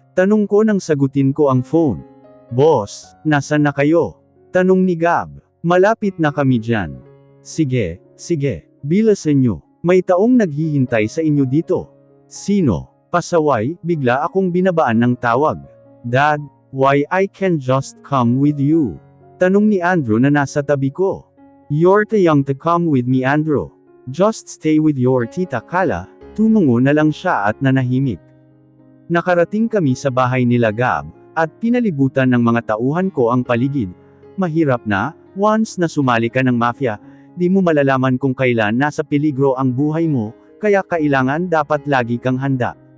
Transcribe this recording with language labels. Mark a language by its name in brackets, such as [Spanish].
[Filipino] Tanong ko nang sagutin ko ang phone. Boss, nasan na kayo? Tanong ni Gab. Malapit na kami dyan. Sige, bilasan nyo. May taong naghihintay sa inyo dito. Sino? Pasaway, bigla akong binabaan ng tawag. [English] Dad, why I can just come with you? [Filipino] Tanong ni Andrew na nasa tabi ko. [English] You're too young to come with me, Andrew. Just stay with your tita Kala. [Filipino] Tumungo na lang siya at nanahimik. Nakarating kami sa bahay nila Gab, at pinalibutan ng mga tauhan ko ang paligid. Mahirap na, once na sumali ka ng mafia, di mo malalaman kung kailan nasa peligro ang buhay mo, kaya kailangan dapat lagi kang handa.